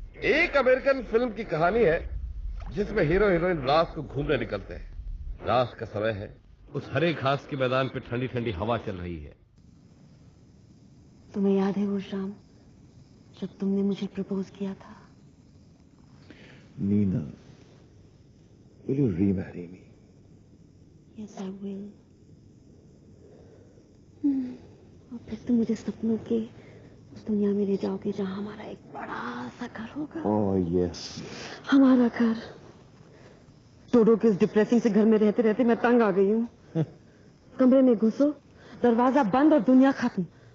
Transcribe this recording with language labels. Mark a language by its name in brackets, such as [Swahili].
[Hindi] एक American film की कहानी है जिसमें हीरो हीरोइन रात को घूमने निकलते हैं। रात का समय है, उस हरे घास के मैदान पे ठंडी ठंडी हवा चल रही है। तुम्हें याद है वो शाम जब तुमने मुझे प्रपोज किया था? [English] Neena, will you remarry me? Yes, I will. [Hindi] और फिर तुम मुझे सपनों के उस दुनिया में ले जाओगे जहां हमारा एक बड़ा सा घर होगा। [English] Oh yes. [Hindi] हमारा घर। डोडो के इस डिप्रेसिंग से घर में रहते रहते मैं तंग आ गई हूँ। कमरे में घुसो, दरवाजा बंद और दुनिया खत्म।